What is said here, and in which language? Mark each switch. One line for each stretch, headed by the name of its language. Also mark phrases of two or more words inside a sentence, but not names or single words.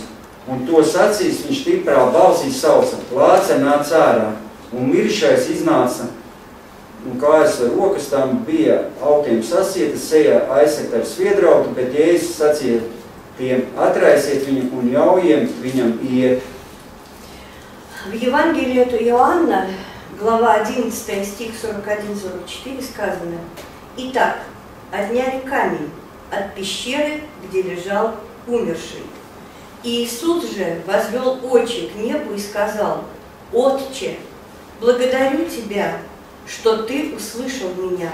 Latvian: Un to sacījis viņš stiprā balsī sauca: Lācer, nāc ārā! Un mirušais iznāca, un kājas ar rokas tam bija augtiem sasietas, sejā aizsegt ar sviedrautu, bet Jēzus sacīja tiem: Atraisiet viņu un ļaujiet viņam iet.
Russian: В Евангелии от Иоанна, глава 11, стих 41-44 сказано: Итак, отняли камень от пещеры, где лежал умерший. Иисус же возвел очи к небу и сказал: Отче, благодарю Тебя, что Ты услышал меня.